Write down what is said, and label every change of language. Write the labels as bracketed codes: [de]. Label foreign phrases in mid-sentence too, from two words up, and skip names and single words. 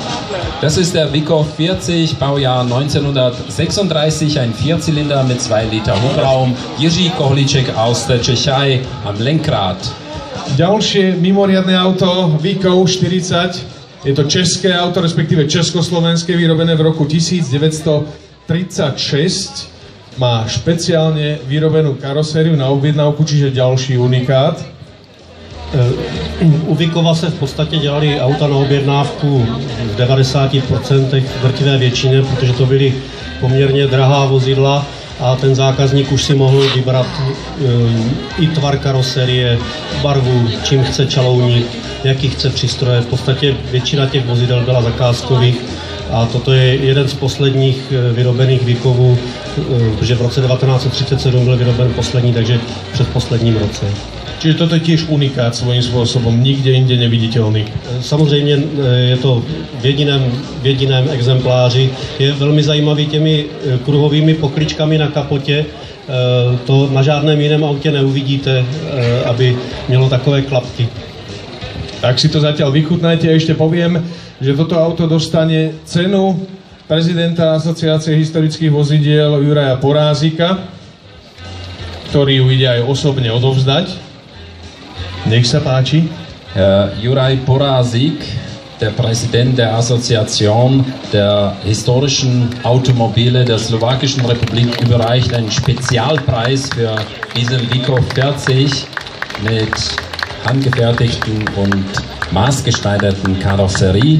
[de] Das ist der Vico 40, Baujahr 1936, ein Vierzylinder mit 2 Liter Hubraum. Jiří Kohlíček aus der Tschechei am Lenkrad. [sk] Ďalšie mimoriadne auto Vico 40. Je to české auto, respektíve československé, vyrobené v roku 1936. Má špeciálne vyrobenú karosériu na objednávku, čiže ďalší unikát. [cs] U Vikova se v podstatě dělali auta na objednávku v 90%, drtivé většině, protože to byly poměrně drahá vozidla a ten zákazník už si mohl vybrat i tvar karoserie, barvu, čím chce čalouník, jaký chce přístroje. V podstatě většina těch vozidel byla zakázkových a toto je jeden z posledních vyrobených Vikovů, protože v roce 1937 byl vyroben poslední, takže v předposledním roce. [sk] Čiže toto je tiež unikát svojím spôsobom, nikde inde neviditeľný. [cs] Samozřejmě je to v jediném exempláři. Je velmi zajímavý těmi kruhovými pokličkami na kapotě. To na žádném jiném autě neuvidíte, aby mělo takové klapky. [sk] Tak si to zatiaľ vychutnajte a ešte poviem, že toto auto dostane cenu prezidenta Asociácie historických vozidiel Juraja Porázika, ktorý ju ide aj osobne odovzdať. Nech sa páči. [de] Juraj Porázik, der Präsident der Assoziation der historischen Automobile der Slowakischen Republik, überreicht einen Spezialpreis für diesen Vico 40 mit handgefertigten und maßgeschneiderten Karosserie.